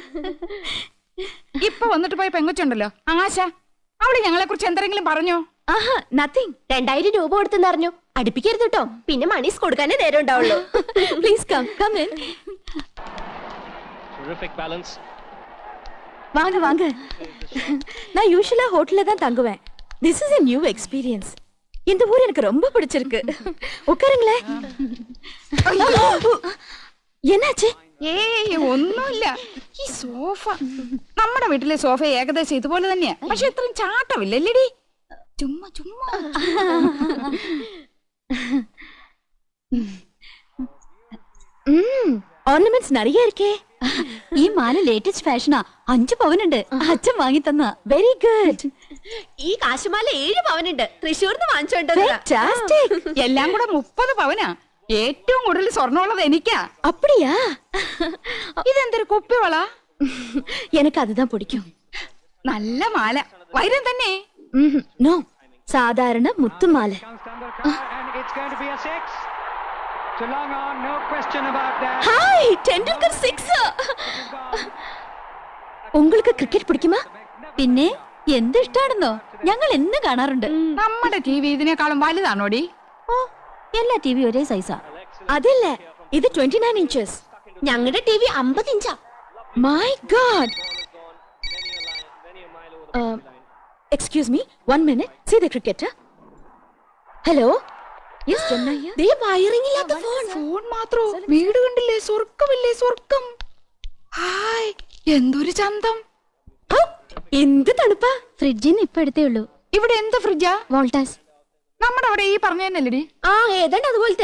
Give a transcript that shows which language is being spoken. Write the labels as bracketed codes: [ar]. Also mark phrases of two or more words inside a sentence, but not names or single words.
[ml] ഇപ്പൊ വന്നിട്ട് പോയ പെങ്കൊച്ചുണ്ടല്ലോ ആശ, അവള് ഞങ്ങളെ കുറിച്ച് എന്തെങ്കിലും പറഞ്ഞോ? ആഹാ, നത്തിങ്. 2000 രൂപ കൊടുത്തെന്ന് അറിഞ്ഞു. അടുപ്പിക്കരുത് കേട്ടോ, പിന്നെ മണീസ് കൊടുക്കാനേ നേരം ഉണ്ടാവുള്ളൂ. [en] Please come come in. [ta] வாங்க வாங்க. நான் யூசுவலா ஹோட்டல்ல தான் தங்குவேன். [en] This is [ta] a new experience. இந்த ஊர் எனக்கு ரொம்ப பிடிச்சிருக்கு. உட்காருங்களே. என்னாச்சு? [ml] ഏയ് ഒന്നുമില്ല. ഈ സോഫ, നമ്മുടെ വീട്ടിലെ സോഫ ഏകദേശം ഇതുപോലെ തന്നെയാ, പക്ഷെ ഇത്രയും ചാട്ടമില്ലല്ലേടി. ചുമ്മാ ചുമ്മാ. [ta] ஆர்னமெண்ட்ஸ் நிறைய இருக்கே. [ml] ഈ മാല [en] latest fashion. [ml] 5 പവനുണ്ട്. അച്ഛൻ വാങ്ങി തന്ന. [en] Very good. [ml] ഈ കാശുമാല 7 പവനുണ്ട്. തൃശ്ശൂർന്ന് വാങ്ങിച്ചോണ്ടത്. എല്ലാം കൂടെ 30 പവനാ. ഏറ്റവും കൂടുതൽ സ്വർണ്ണമുള്ളത് എനിക്കാ. [ta] அப்படியா? [ml] ഇതെന്തൊരു കുപ്പിവള? [ta] எனக்கு அதுதான் பிடிக்கும். [ml] നല്ല മാല. വൈരം തന്നെ? നോ, സാധാരണ മുത്തുമാല. ഹായ്, ടെണ്ടുൽക്കർ 6. [ta] உங்களுக்கு கிரிக்கெட் பிடிக்குமா? [ml] പിന്നെ എന്ത് ഇഷ്ടാണെന്നോ, ഞങ്ങൾ എന്ന് കാണാറുണ്ട്. നമ്മുടെ ടി വി ഇതിനേക്കാളും വലുതാണോടി? ഓ, എല്ലാ ടിവി ഒരേ സൈസാ. അതല്ല, ഇത് 29 inches. ഞങ്ങളുടെ ടി വി 50 ഇഞ്ചാ. [en] My God. Excuse me, 1 minute. See the cricketer. Hello. Yes, Jamna here. [ml] ദേ വയറിംഗ് ഇല്ലാത്ത ഫോൺ. ഫോൺ മാത്രോ? വീട് കണ്ടില്ലേ? സ്വർഗമില്ലേ? സ്വർഗം. ഹായ്, എന്തൊരു ചന്തം. എന്ത് തണുപ്പാ. ഫ്രിഡ്ജിന്ന് ഇപ്പൊ എടുത്തേ ഉള്ളൂ. ഇവിടെ എന്ത് ഫ്രിഡ്ജാ? വോൾട്ടാസ്. നമ്മുടെ അവിടെ ഈ പറഞ്ഞതന്നെല്ലടി. ആ, ഏതാണ്ട് അതുപോലത്തെ.